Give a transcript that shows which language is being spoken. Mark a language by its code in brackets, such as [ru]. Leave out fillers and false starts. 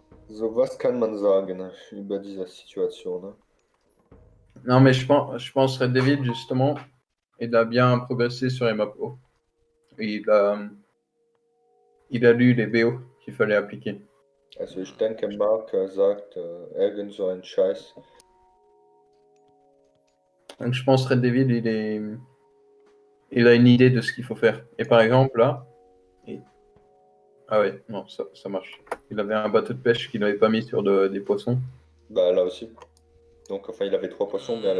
[de] So, was kann man sagen über diese Situation, ne? [fr] non, mais je pense Red Devil, justement, il a bien progressé sur les maps haut. Il a lu les BO qu'il fallait appliquer. [de] Also ich denke, Mark sagt irgend so ein Scheiß. [fr] Donc je pense Red Devil, il a une idée de ce qu'il faut faire. Et par exemple, là. Ah ouais, non, ça marche. Il avait un bateau de pêche qu'il n'avait pas mis sur des poissons. Bah là aussi. Donc enfin il avait trois poissons, mais à la